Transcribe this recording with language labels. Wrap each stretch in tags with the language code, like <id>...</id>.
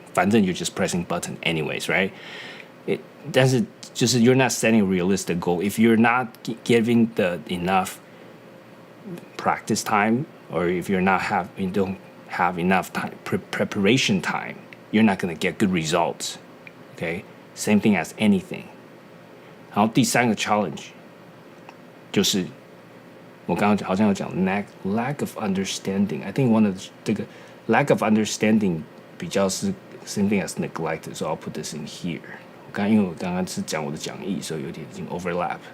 <en>反正 you're just pressing button anyways, right?</en> <zh>但是就是</zh> <en>you're not setting a realistic goal. If you're not giving the enough practice time, or if you don't have enough time, preparation time, you're not going to get good results. Okay? Same thing as anything.</en> <zh>然后第三个 challenge 就是我刚刚好像有讲</zh> <en>lack of understanding. I think one of 这个 lack of understanding</en> <zh>比较是</zh> <en>same thing as neglected. So I'll put this in here.</en> <zh>因为我刚刚是讲我的讲义，所以有点已经 overlap.</zh>